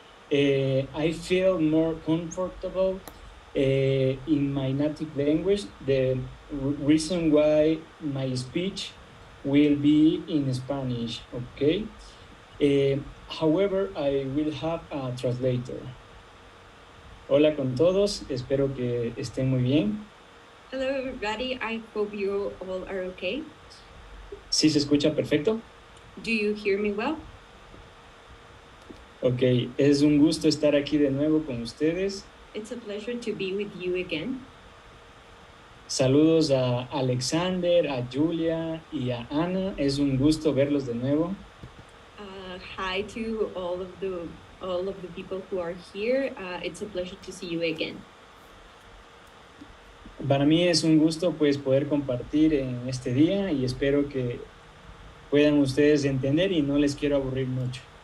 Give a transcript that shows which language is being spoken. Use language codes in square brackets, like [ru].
[en] I feel more comfortable in my native language. The reason why my speech will be in Spanish, okay? However, I will have a translator. [es] Hola con todos, espero que estén muy bien. [en] Hello everybody, I hope you all are okay. [es] ¿Sí se escucha perfecto? [en] Do you hear me well? [es] Ok, es un gusto estar aquí de nuevo con ustedes. [en] It's a pleasure to be with you again. [es] Saludos a Alexander, a Julia y a Ana. Es un gusto verlos de nuevo. [en] Hi to all of the people who are here. It's a pleasure to see you again. [es] Para mí es un gusto pues poder compartir en este día y espero que puedan ustedes entender y no les quiero aburrir mucho.